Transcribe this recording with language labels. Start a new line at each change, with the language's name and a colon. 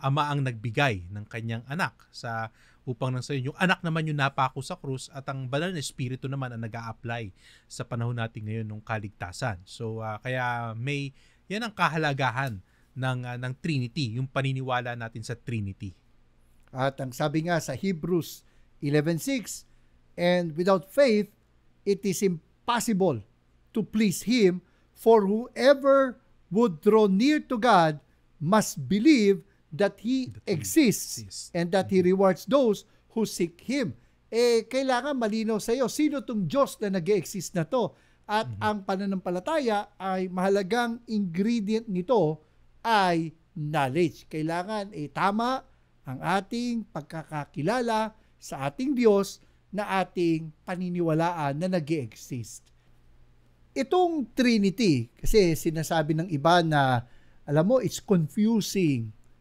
Filipino: Ang Ama ang nagbigay ng kanyang anak upang nang sa yung anak naman yung napako sa krus, at ang Banal na Espiritu naman ang nag-a-apply sa panahon natin ngayon ng kaligtasan. So kaya yan ang kahalagahan ng Trinity, yung paniniwala natin sa Trinity. At ang sabi nga sa
English: Hebrews 11:6, and without faith it is impossible to please Him, for whoever would draw near to God must believe that He exists and that He rewards those who seek Him.
Filipino: Kailangan malinaw sa iyo, sino tong Diyos na nag-exist na to? At ang pananampalataya ay mahalagang ingredient nito ay knowledge. Kailangan tama ang ating pagkakakilala sa ating Diyos na ating paniniwalaan na nag-exist. Itong Trinity, kasi sinasabi ng iba na, alam mo,
English: it's confusing.